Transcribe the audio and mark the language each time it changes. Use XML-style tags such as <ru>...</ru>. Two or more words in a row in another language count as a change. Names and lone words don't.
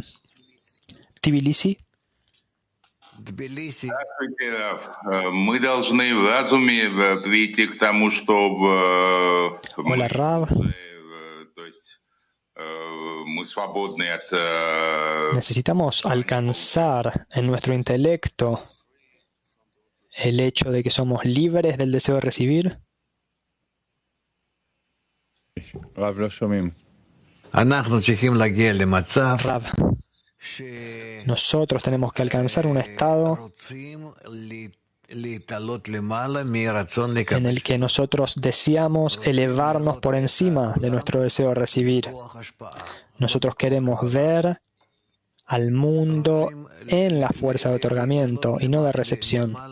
<es>Тбилиси. Hola, Rav. Necesitamos alcanzar en nuestro intelecto el hecho de que somos libres del deseo de recibir.</es> <he>Rav, לא שומעים.</he> <es>Rav, nosotros tenemos que alcanzar un estado en el que nosotros deseamos elevarnos por encima de nuestro deseo de recibir. Nosotros queremos ver al mundo en la fuerza de otorgamiento y no de recepción.</es>